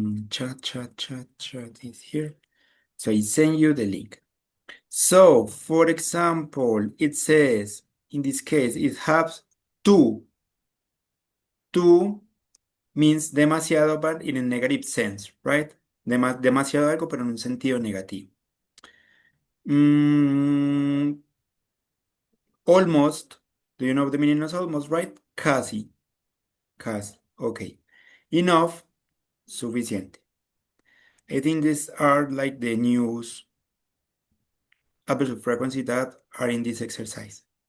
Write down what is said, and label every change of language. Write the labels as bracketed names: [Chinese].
[English] Chat is here. So I send you the link. So, for example, it says, in this case, it has too. Too means demasiado, but in a negative sense, right? [Spanish] Demasiado algo, pero en un sentido negativo. [English] Mm, almost. Do you know the meaning of almost, right? [Spanish] Casi. Casi. Okay. Enough. Suficiente. [English] I think these are like the news numbers of frequency that are in this exercise.